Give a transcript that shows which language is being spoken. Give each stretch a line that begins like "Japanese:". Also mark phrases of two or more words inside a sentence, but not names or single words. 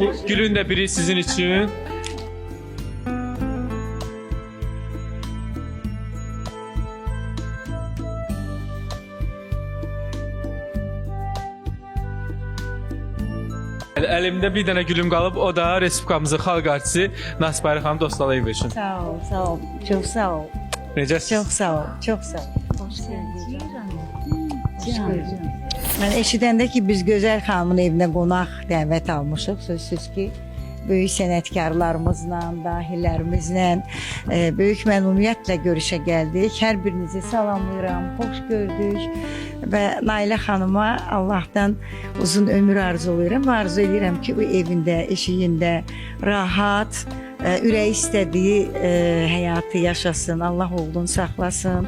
Azerbaijani: Bu gülün də biri sizin üçün. Əlimdə bir dənə gülüm qalıb, o da Respublikamızın xalq artisti Nasibəyli xanım Dostalayev üçün. Sağ ol, sağ ol. Çok sağ ol. Necəsiz?
Turkish: Çok sağ ol, çok sağ ol. Hoş geldin.
Azerbaijani: Ben eşidəndə ki, biz Gözəl xanımın evinə qonaq dəvət almışıq. Sözsüz ki, böyük sənətkarlarımızla, dahilərimizlə, böyük məmnuniyyətlə görüşə gəldik. Hər birinizi salamlayıram, xoş gördük. Və Nailə xanıma Allahdan uzun ömür arzulayıram və arzu edirəm ki, bu evində, eşiyində rahat, ürəyi istədiyi həyatı yaşasın, Allah oğlunu saxlasın.